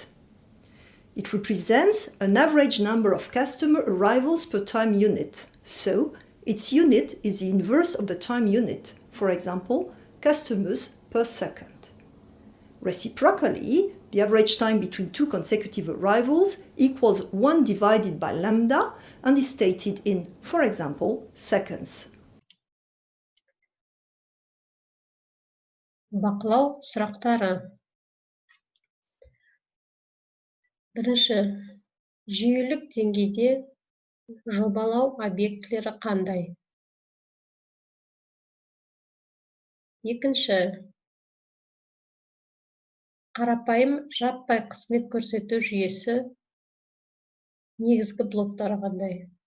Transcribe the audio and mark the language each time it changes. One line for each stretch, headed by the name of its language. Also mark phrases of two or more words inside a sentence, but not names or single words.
English: It represents an average number of customer arrivals per time unit, so Its unit is the inverse of the time unit, for example, customers per second. Reciprocally, the average time between two consecutive arrivals equals 1 divided by lambda and is stated in, for example, seconds.
Kazakh: Бақылау сұрақтары. Бірінші, жүйелік деңгейде жобалау объектілері қандай? Екінші, қарапайым жаппай қызмет көрсету жүйесі негізгі блоктары қандай?